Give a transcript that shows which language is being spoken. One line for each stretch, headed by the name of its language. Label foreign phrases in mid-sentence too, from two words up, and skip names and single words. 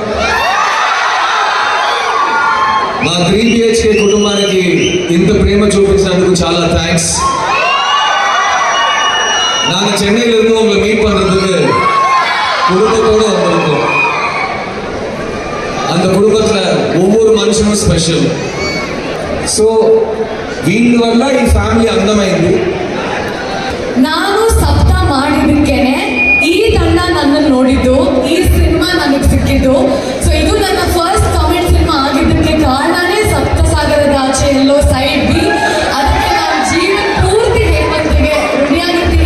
Telugu: మా 3BHK కుటుంబానికి ఇంత ప్రేమ చూపించినందుకు చాలా థ్యాంக்ஸ்.
Tamil: நாங்கள் சென்னையில இருந்து உங்களை மீட் பண்றதுக்கு குடும்பத்தோடு வந்திருக்கோம். அந்த குடும்பத்துல ஒவ்வொரு மனுஷனும் ஸ்பெஷல்.
Telugu: సో వీళ్ళ వల్ల ఈ ఫ్యామిలీ అందమైంది.
Kannada: ನಾನು ಸಪ್ತ ಮಾಡಿದಕ್ಕೇನೆ ಈ ತಂಡ ನನ್ನನ್ನು ನೋಡಿದ್ದು, ಈ ಸಿನಿಮಾ ನನಗೆ ಸಿಕ್ಕಿದ್ದು. ಸೊ ಇದು ನನ್ನ
English: first comment cinema
Kannada: ಆಗಿದ್ದಕ್ಕೆ ಕಾರಣನೇ ಸಪ್ತಸಾಗರದ ಆಚೆ ಎಲ್ಲೋ ಸೈಡ್ ಬಿ. ಅದಕ್ಕೆ ನಾನು ಜೀವನ ಪೂರ್ತಿ ಹೇಮಂತಿಗೆ ರೆಡಿಯಾಗಿರ್ತೀನಿ.